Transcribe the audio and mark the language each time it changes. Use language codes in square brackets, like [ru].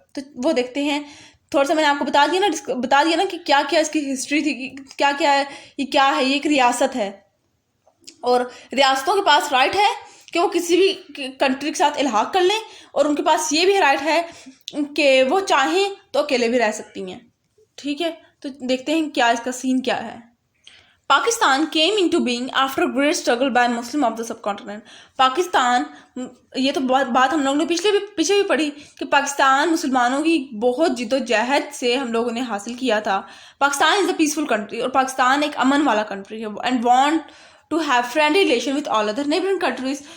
[ur] تو وہ دیکھتے ہیں تھوڑا سا، میں نے آپ کو بتا دیا نا کہ کیا کیا اس کی ہسٹری تھی، کیا کیا ہے، یہ ایک ریاست ہے، اور ریاستوں کے پاس رائٹ ہے کہ وہ کسی بھی کنٹری کے ساتھ الحاق کر لیں، اور ان کے پاس یہ بھی رائٹ ہے کہ وہ چاہیں تو اکیلے بھی رہ سکتی ہیں، ٹھیک ہے. تو دیکھتے ہیں کیا اس کا سین کیا ہے. [en] Pakistan came into being after a great struggle by Muslim of the subcontinent. [ur] Pakistan, یہ تو بات ہم لوگوں نے پیچھے بھی پڑھی کہ پاکستان مسلمانوں کی بہت جد و جہد سے ہم لوگوں نے حاصل کیا تھا. [en] Pakistan is a peaceful country, [ur] اور پاکستان ایک امن والا کنٹری ہے، [en] And want to have friendly relation with all other neighbouring countries.